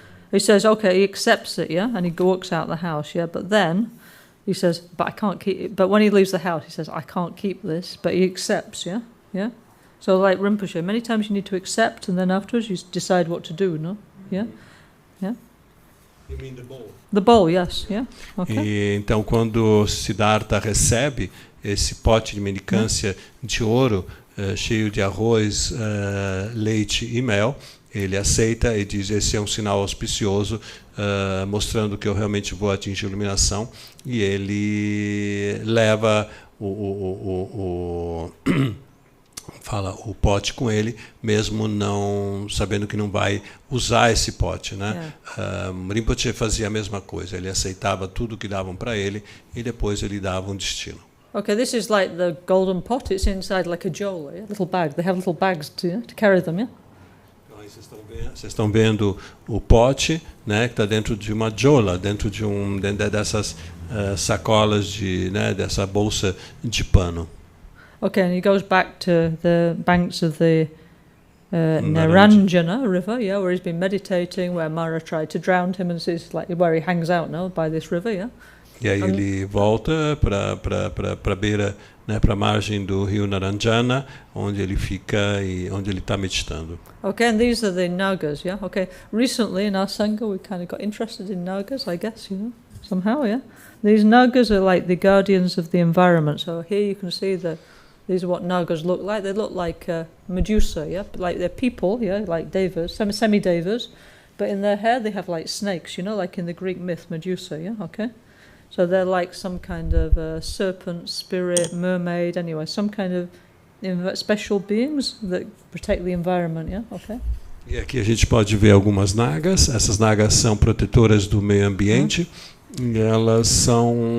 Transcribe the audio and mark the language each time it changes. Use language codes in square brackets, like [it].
[en] He says, okay, he accepts it, yeah? And he walks out the house, yeah? But then he says, but I can't keep it. But when he leaves the house, he says, I can't keep this. But he accepts, yeah? Yeah? So like Rinpoche, many times you need to accept and then afterwards you decide what to do, no? Yeah? Yeah? You mean the bowl? The bowl, yes, yeah. Okay. [pt] E então quando Siddhartha recebe esse pote de mendicância de ouro cheio de arroz, leite e mel, ele aceita e diz: esse é um sinal auspicioso, mostrando que eu realmente vou atingir a iluminação. E ele leva o pote com ele, mesmo não sabendo que não vai usar esse pote, né? Rinpoche fazia a mesma coisa. Ele aceitava tudo que davam para ele e depois ele dava um destino. [en] Okay, this is like the golden pot. It's inside like a jola, yeah? Little bag. They have little bags to carry them, yeah? [pt] Vocês estão vendo o pote, né, que está dentro de uma jola, dentro dessas sacolas dessa bolsa de pano. [en] Okay, and he goes back to the banks of the Naranjana River, yeah, where he's been meditating, where Mara tried to drown him, and it's like where he hangs out now by this river, yeah. [pt] E aí ele volta para a beira, né, para a margem do rio Naranjana, onde ele fica e onde ele está meditando. [en] Okay, and these are the Nagas, yeah. Okay, recently in our Sangha we kind of got interested in Nagas, I guess, you know, somehow, yeah. These Nagas are like the guardians of the environment. So here you can see these are what Nagas look like. They look like Medusa, yeah, but like they're people, yeah, like devas, semi-devas, but in their hair they have like snakes, you know, like in the Greek myth Medusa, yeah. Okay. So they're like some kind of serpent, spirit, mermaid, anyway, some kind of special beings that protect the environment, yeah? Okay. [pt] E aqui a gente pode ver algumas nagas. Essas nagas são protetoras do meio ambiente. E elas são...